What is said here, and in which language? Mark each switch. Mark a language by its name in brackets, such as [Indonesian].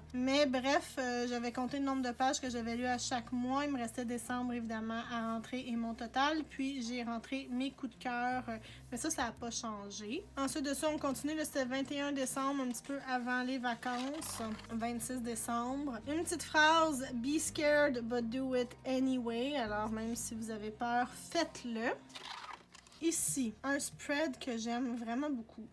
[French] Mais bref, j'avais compté le nombre de pages que j'avais lues à chaque mois. Il me restait décembre, évidemment, à rentrer et mon total. Puis j'ai rentré mes coups de cœur. Mais ça n'a pas changé. Ensuite de ça, on continue. C'était 21 décembre, un petit peu avant les vacances. 26 décembre. Une petite phrase. [English] Be scared, but do it anyway. [French] Alors, même si vous avez peur, faites-le. Ici, un spread que j'aime vraiment beaucoup.